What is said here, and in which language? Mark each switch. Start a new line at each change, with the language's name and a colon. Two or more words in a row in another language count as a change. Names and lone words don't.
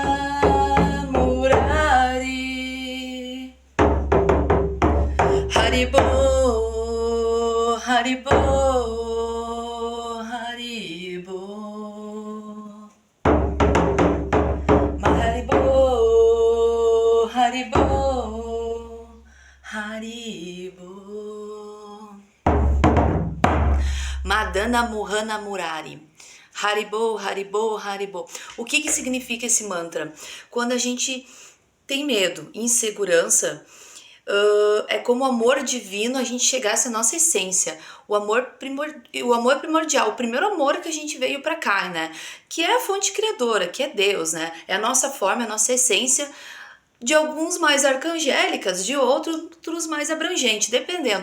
Bangla: মুরারি হরিবোল হরিবোল হরিবোল হরিবোল, হরিবোল. Madana Murana Murari. হরিবোল, হরিবোল, হরিবোল.
Portuguese: O que significa esse mantra? Quando a gente tem medo, insegurança, é como o amor divino a gente chegasse à nossa essência, o amor primordial, o primeiro amor que a gente veio para cá, né? Que é a fonte criadora, que é Deus, né? É a nossa forma, a nossa essência, de alguns mais arcangélicas, de outros mais abrangentes, dependendo.